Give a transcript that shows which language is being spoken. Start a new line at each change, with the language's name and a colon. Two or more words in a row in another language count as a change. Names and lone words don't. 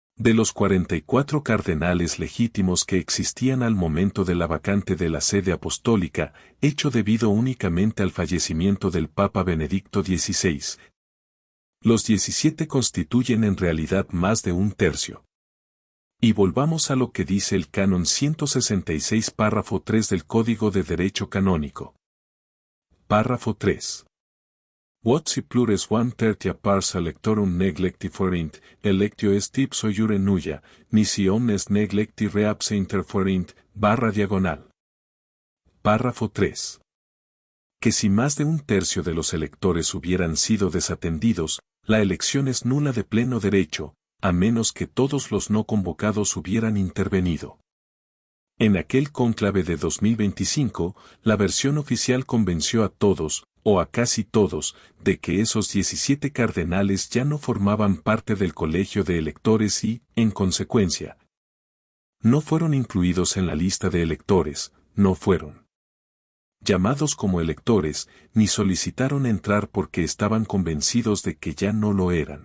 Spanish: De los 44 cardenales legítimos que existían al momento de la vacante de la sede apostólica, hecho debido únicamente al fallecimiento del Papa Benedicto XVI, los 17 constituyen en realidad más de un tercio. Y volvamos a lo que dice el Canon 166 párrafo 3 del Código de Derecho Canónico. Párrafo 3.
Latin: What si plures 1/3 pars electorum neglecti forint, electio est ipso iure nulla, nisi omnes neglecti reapse interforint,
Spanish: /diagonal. Párrafo 3. Que si más de un tercio de los electores hubieran sido desatendidos, la elección es nula de pleno derecho, a menos que todos los no convocados hubieran intervenido. En aquel cónclave de 2025, la versión oficial convenció a todos, o a casi todos, de que esos 17 cardenales ya no formaban parte del colegio de electores y, en consecuencia, no fueron incluidos en la lista de electores, no fueron llamados como electores, ni solicitaron entrar porque estaban convencidos de que ya no lo eran.